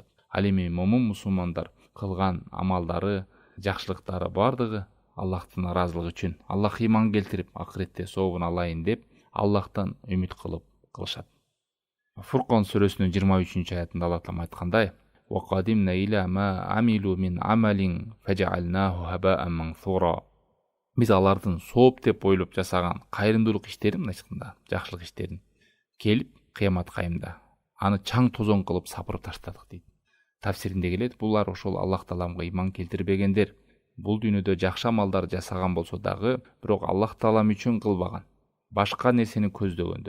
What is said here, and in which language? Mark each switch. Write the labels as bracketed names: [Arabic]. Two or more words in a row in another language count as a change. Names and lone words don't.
[Kyrgyz] Ал эми момун мусулмандар кылган амалдары, жакшылыктары бардыгы Аллахтын ыраазылыгы үчүн, Аллахка ыйман келтирип, акыретте сообун алайын деп Аллахтан үмүт кылып кылышат. Фуркан сүрөсүнүн 23-аятында Аллах Таала айткандай: [Arabic] "وقدمنا إلى ما عملوا من عمل فجعلناه هباء منثورا." [Kyrgyz] Биз алардын сооп деп ойлоп жасаган кайрымдуулук иштерин, мындайчыкында жакшылык иштерин келип кыямат кайымда аны чаң тозоң кылып сапырып таштадык дейт. Тафсиринде келет, булар ошол Аллах Тааламга ыйман келтирбегендер. Бул дүйнөдө жакшы амалдар жасаган болсо дагы, бирок Аллах Таалам үчүн кылбаган, башка нерсени көздөгөндөр.